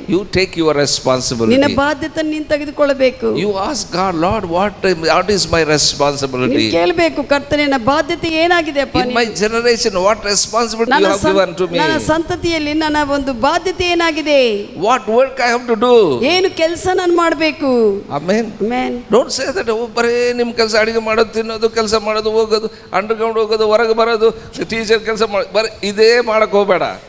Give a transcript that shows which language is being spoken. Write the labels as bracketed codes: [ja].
[en] You take your responsibility. [kn] ನಿನ್ನ ಬಾಧ್ಯತೆ ನೀನು ತೆಗೆದುಕೊಳ್ಳಬೇಕು. [en] You ask God, Lord, what is my responsibility? [kn] ನೀನು ಕೇಳಬೇಕು, ಕರ್ತನೇ ನನ್ನ ಬಾಧ್ಯತೆ ಏನಾಗಿದೆ ಅಪ್ಪ? [en] In my generation, what responsibility you have given to me? [kn] ನನ್ನ ಸಂತತಿಯಲ್ಲಿ ನನ್ನ ಒಂದು ಬಾಧ್ಯತೆ ಏನಾಗಿದೆ? [en] What work I have to do? [kn] ಏನು ಕೆಲಸ ನಾನು ಮಾಡಬೇಕು? [en] Amen. Amen. Don't say that [kn] ಬರೇ ನಿಮ್ಮ ಕೆಲಸ ಅಡಿಗೆ ಮಾಡೋದು, ತಿನ್ನೋದು, ಕೆಲಸ ಮಾಡೋದು, ಹೋಗೋದು, ಅಂಡರ್ಗ್ರೌಂಡ್ ಹೋಗೋದು, ಹೊರಗೆ ಬರೋದು, ಟೀಚರ್ ಕೆಲಸ ಬರೀ ಇದೇ ಮಾಡಕ್ ಹೋಗ್ಬೇಡ.